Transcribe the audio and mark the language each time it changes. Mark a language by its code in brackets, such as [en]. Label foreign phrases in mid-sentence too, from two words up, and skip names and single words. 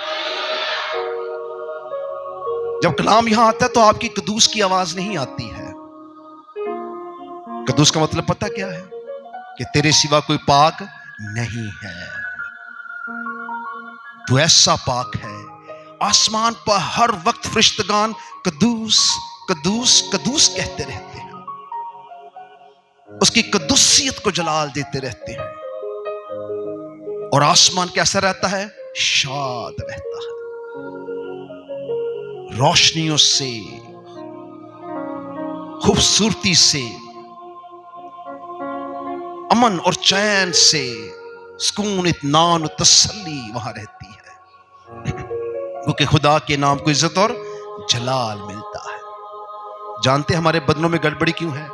[ur] جب کلام یہاں آتا ہے تو آپ کی قدوس کی آواز نہیں آتی ہے. قدوس کا مطلب پتہ کیا ہے؟ کہ تیرے سوا کوئی پاک نہیں ہے. تو ایسا پاک ہے، آسمان پر ہر وقت فرشتگان قدوس قدوس قدوس کہتے رہتے ہیں، اس کی قدوسیت کو جلال دیتے رہتے ہیں، اور آسمان کیسا رہتا ہے؟ شاد رہتا ہے، روشنیوں سے خوبصورتی سے، امن اور چین سے، سکون، اطمینان اور تسلی وہاں رہتی ہے، کیونکہ خدا کے نام کو عزت اور جلال ملتا ہے. جانتے ہیں ہمارے بدنوں میں گڑبڑی کیوں ہے?